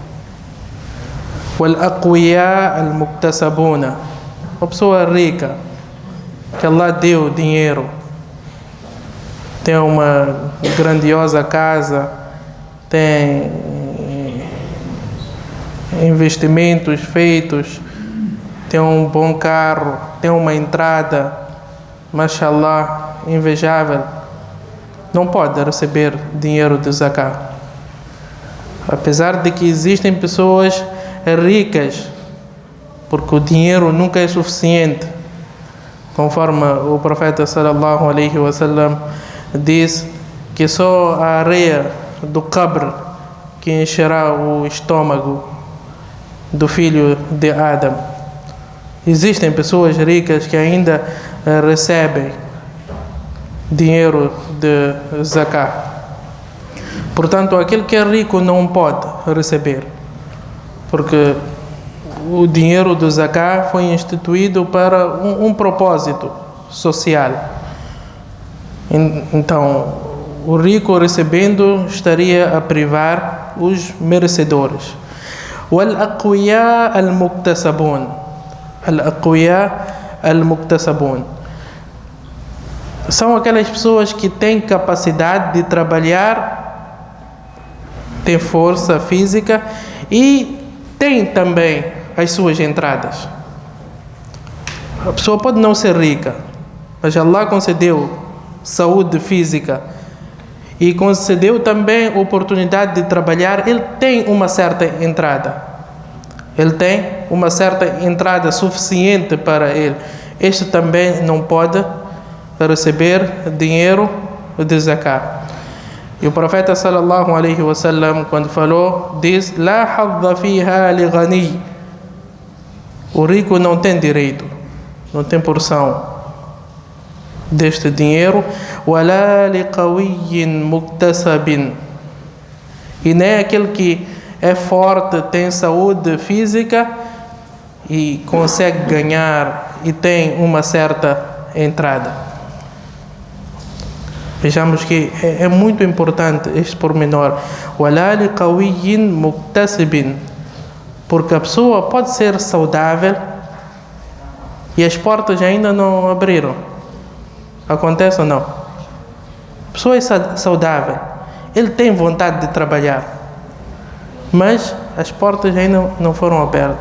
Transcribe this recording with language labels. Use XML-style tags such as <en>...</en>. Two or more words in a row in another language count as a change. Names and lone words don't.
<ar>والأقوياء المكتسبون,</ar> <pt>uma pessoa rica que Allah deu dinheiro, tem uma grandiosa casa, tem investimentos feitos, tem um bom carro, tem uma entrada, mashallah, invejável, não pode receber dinheiro de zakah. Apesar de que existem pessoas ricas, porque o dinheiro nunca é suficiente, conforme o profeta</pt> <ar>صلى الله عليه وسلم</ar> <pt>diz que só a areia do qabr que encherá o estômago do filho de Adam. Existem pessoas ricas que ainda recebem dinheiro de zakah. Portanto, aquele que é rico não pode receber, porque o dinheiro do zakah foi instituído para um propósito social. Então, o rico recebendo estaria a privar os merecedores.</pt> <ar>والأقوياء المكتسبون. الأقوياء المكتسبون</ar> <pt>são aquelas pessoas que têm capacidade de trabalhar, têm força física e têm também as suas entradas. A pessoa pode não ser rica, mas Allah concedeu saúde física e concedeu também oportunidade de trabalhar. Ele tem uma certa entrada. Ele tem uma certa entrada suficiente para ele. Este também não pode receber dinheiro de zakah. E o profeta</pt> <ar>صلى الله عليه وسلم,</ar> <pt>quando falou, diz:</pt> <ar>لا حظ فيها لغني.</ar> <pt>O rico não tem direito, não tem porção deste dinheiro.</pt> <ar>ولا لقوي مكتسب.</ar> <pt>E nem aquele que é forte, tem saúde física e consegue ganhar e tem uma certa entrada. Vejamos que é muito importante este pormenor.</pt> <ar>وَلَا لِقَوِيٍّ مُكْتَسِبٍ,</ar> <pt>porque a pessoa pode ser saudável e as portas ainda não abriram. Acontece ou não? A pessoa é saudável, ele tem vontade de trabalhar, mas as portas ainda não foram abertas.</pt>